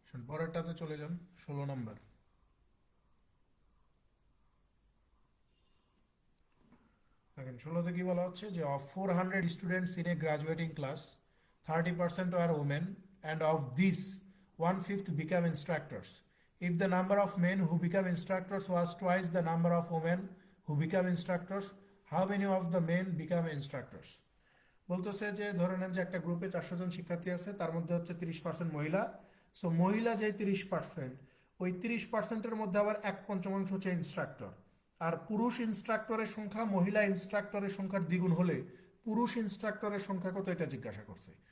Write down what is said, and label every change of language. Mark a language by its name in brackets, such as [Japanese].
[Bangla] পরেরটাতে চলে যান, 16 নম্বর। দেখেন 16তে কি বলা হচ্ছে যে [English] অফ 400 students in a graduating class 30% are women and of this 1/5 become instructors. If the number of men who become instructors was twice the number of women who become instructors, how many of the men become instructors? [Bangla] বলতেছে যে ধরে নেন যে একটা গ্রুপে 400 জন শিক্ষার্থী আছে, তার মধ্যে হচ্ছে 30% মহিলা। সো মহিলা যে 30%, ওই 30%-এর মধ্যে আবার 1/5 হচ্ছে ইনস্ট্রাক্টর। আর পুরুষ ইনস্ট্রাক্টরের সংখ্যা মহিলা ইনস্ট্রাক্টরের সংখ্যার দ্বিগুণ হলে পুরুষ ইনস্ট্রাক্টরের সংখ্যা কত, এটা জিজ্ঞাসা করছে।